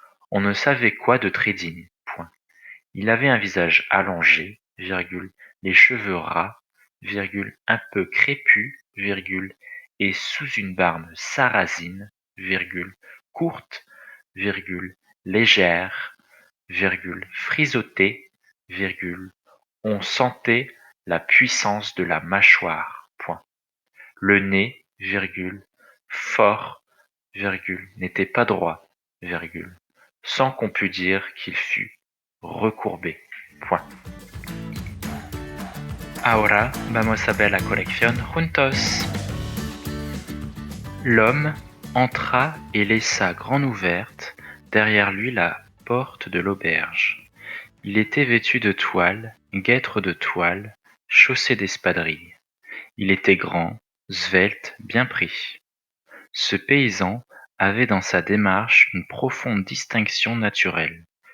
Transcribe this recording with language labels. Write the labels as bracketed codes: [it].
[fr] On ne savait quoi de très digne, point. Il avait un visage allongé, virgule, les cheveux ras, virgule, un peu crépus, virgule, et sous une barbe sarrasine, virgule, courte, virgule, légère, virgule, frisottée, virgule, on sentait la puissance de la mâchoire, point. Le nez, virgule, fort, virgule, n'était pas droit, virgule, sans qu'on pût dire qu'il fût recourbé, point. [es] Ahora vamos a ver la colección juntos. [fr] L'homme entra et laissa grande ouverte derrière lui la porte de l'auberge. Il était vêtu de toile, guêtre de toile, chaussé d'espadrilles. Il était grand, svelte, bien pris. Ce paysan avait dans sa démarche une profonde distinction naturelle.